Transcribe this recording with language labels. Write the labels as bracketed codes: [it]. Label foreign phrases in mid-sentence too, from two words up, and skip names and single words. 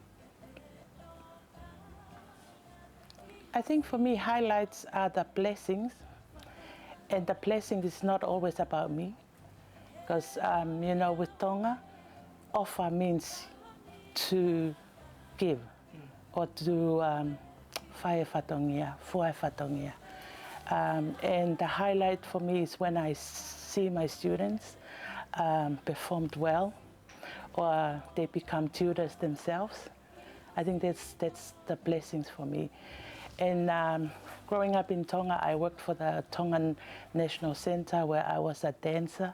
[en] I think for me, highlights are the blessings, and the blessing is not always about me, because you know, with Tonga, offer means to give or to whae whatongia, fuai whatongia. And the highlight for me is when I see my students performed well, or they become tutors themselves. I think that's the blessings for me. And growing up in Tonga, I worked for the Tongan National Centre, where I was a dancer.